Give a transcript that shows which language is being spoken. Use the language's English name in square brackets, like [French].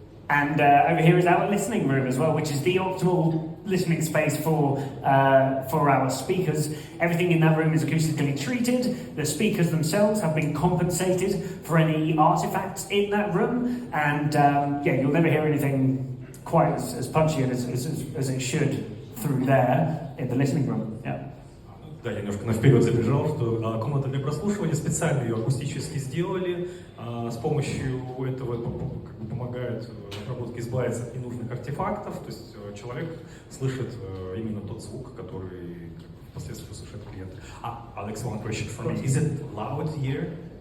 [English] And over here is our listening room as well, which is the optimal listening space for our speakers. Everything in that room is acoustically treated. The speakers themselves have been compensated for any artifacts in that room, and you'll never hear anything quite as punchy and as it should through there in the listening room. Yeah. [Russian] Да, я немножко наперед забежал, что комната для прослушивания специально ее акустически сделали. С помощью этого помогает разработке избавиться от ненужных артефактов. То есть человек слышит именно тот звук, который впоследствии услышит клиент. [English] Alex, one question for me. Is it loud here?